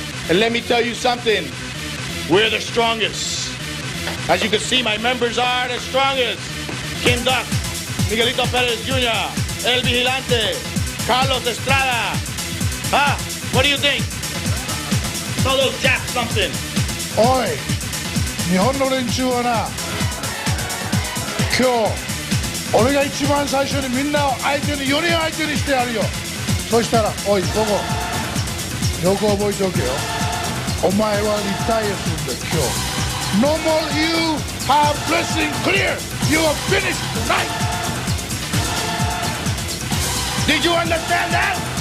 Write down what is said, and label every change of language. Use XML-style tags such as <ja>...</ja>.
<en>And let me tell you something, we're the strongest. As you can see, my members are the strongest. Kim Duck, Miguelito Perez Jr., El Vigilante, Carlos Estrada. Huh? What do you think? Tell those Japs something.</en> <ja>Oi, 日本の連中はな、今日俺が一番最初にみんなを相手に4人相手にしてやるよ。そしたら、おい、ここよく覚えておけよ。お前はリタイアするんだ、今日。</ja> <en>No more you have wrestling clear. You are finished tonight. Did you understand that?</en>